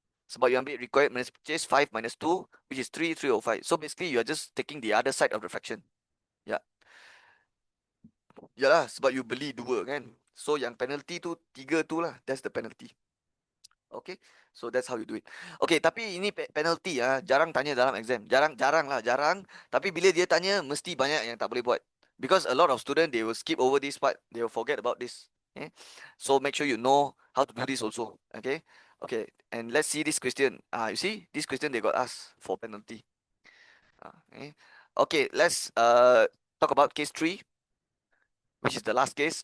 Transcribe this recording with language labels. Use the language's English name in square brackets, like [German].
[English] Sebab you ambil required minus purchase, 5 minus 2, which is 3/5. So basically you are just taking the other side of the fraction. [Malay] Ya. Yalah, sebab you beli 2 kan. [English] So [Malay] yang penalty tu 3 tu lah. [English] That's the penalty. Okay, so that's how you do it. [Malay] Okay, tapi ini penalty jarang tanya dalam exam. Jarang lah. Tapi bila dia tanya, mesti banyak yang tak boleh buat. [English] Because a lot of students, they will skip over this part. They will forget about this. Okay, so make sure you know how to do this also. Okay, and let's see this question. You see, this question they got asked for penalty. Okay, let's talk about case 3, which is the last case.